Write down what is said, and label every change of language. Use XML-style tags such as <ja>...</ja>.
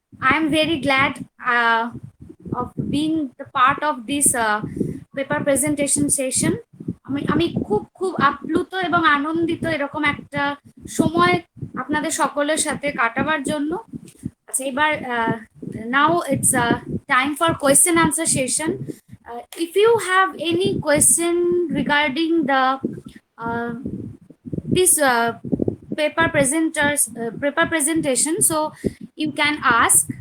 <en>I am very glad of being the part of this paper presentation session.</en> <bn>আমি খুব আপ্লুত এবং আনন্দিত এরকম একটা সময় আপনাদের সকলের সাথে কাটাবার জন্য। আচ্ছা, এবার</bn> <en>now it's time for question answer session. If you have any question regarding the this paper presentation, so you can ask.</en>